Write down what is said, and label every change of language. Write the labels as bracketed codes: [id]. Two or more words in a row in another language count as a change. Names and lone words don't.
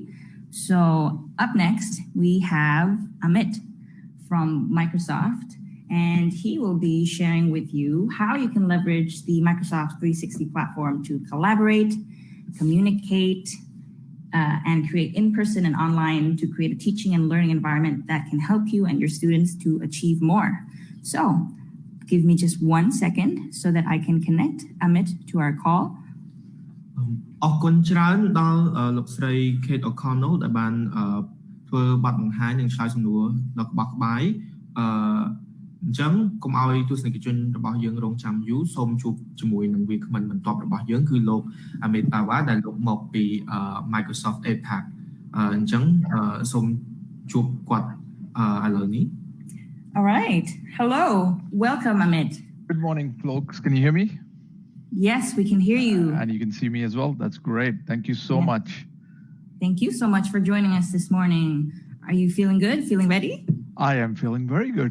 [en] So up next, we have Amit from Microsoft, and he will be sharing with you how you can leverage the Microsoft 360 platform to collaborate, communicate, and create in-person and online to create a teaching and learning environment that can help you and your students to achieve more. So give me just 1 second so that I can connect Amit to our call. [km] អរគុណច្រើនដល់លោកស្រី Kate O'Connell ដែលបានធ្វើបទបង្ហាញនិងឆ្លើយសំណួរដល់ក្បោះក្បាយអញ្ចឹងកុំឲ្យទស្សនិកជនរបស់យើងរងចាំយូរសូមជួបជាមួយនឹងវាគ្មិនបន្ទាប់របស់យើងគឺលោក Amit Tawa ដែលលោកមកពី Microsoft APAC អញ្ចឹងសូមជួបគាត់ឥឡូវនេះ [en] All right. Hello. Welcome, Amit. Good morning, folks. Can you hear me? Yes, we can hear you. And you can see me as well. That's great. Thank you so much. Thank you so much for joining us this morning. Are you feeling good? Feeling ready? I am feeling very good.